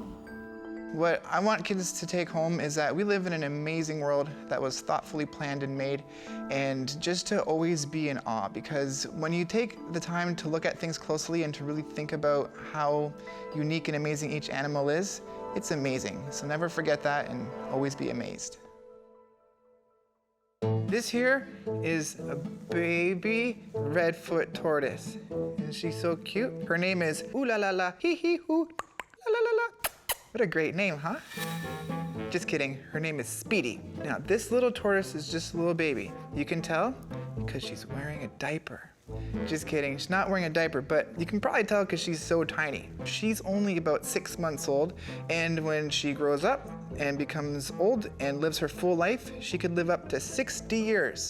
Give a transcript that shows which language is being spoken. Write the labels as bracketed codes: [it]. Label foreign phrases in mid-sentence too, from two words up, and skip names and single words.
[en] What I want kids to take home is that we live in an amazing world that was thoughtfully planned and made, and just to always be in awe, because when you take the time to look at things closely and to really think about how unique and amazing each animal is, it's amazing. So never forget that and always be amazed. This here is a baby redfoot tortoise. Isn't she so cute? Her name is Ooh La La La Hee Hee Hoo La La La La. What a great name, huh? Just kidding, her name is Speedy. Now, this little tortoise is just a little baby. You can tell because she's wearing a diaper. Just kidding, she's not wearing a diaper, but you can probably tell because she's so tiny. She's only about 6 months old, and when she grows up and becomes old and lives her full life, she could live up to 60 years.